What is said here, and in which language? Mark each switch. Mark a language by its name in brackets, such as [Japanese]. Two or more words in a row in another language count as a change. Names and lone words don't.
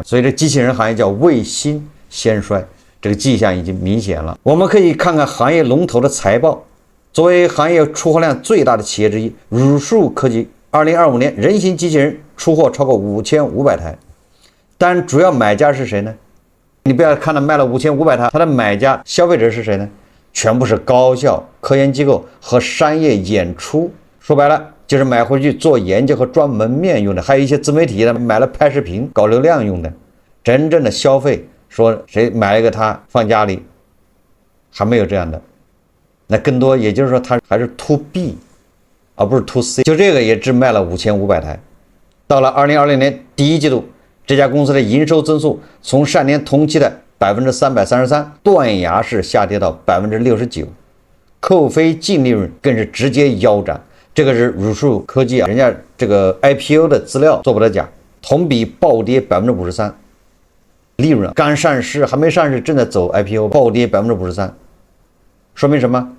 [Chinese] 所以这機器人行業叫未興先衰，這個跡象已經明顯了。我們可以看看行業龍頭的財報。作為行業出貨量最大的企業之一，儒樹科技2025年人形機器人出貨超過5500台，但主要買家是誰呢？你不要看它賣了5500台，它的買家消費者是誰呢？全部是高校、科研機構和商業演出，說白了就是買回去做研究和裝門面用的，還有一些自媒體的買了拍視頻搞流量用的。真正的消費，說誰買了一個它放家裡，還沒有這樣的。那更多也就是說它還是 [English] to B [Chinese] 而不是 [English] to C， [Chinese] 就這個也只賣了5500台。到了2020年第一季度，這家公司的營收增速從上年同期的333%斷崖式下跌到69%，扣非淨利潤更是直接腰斬。這個是儒樹科技人家這個 IPO 的資料做不得假，同比暴跌53%，利潤剛上市還沒上市正在走 IPO， 暴跌53%，說明什麼？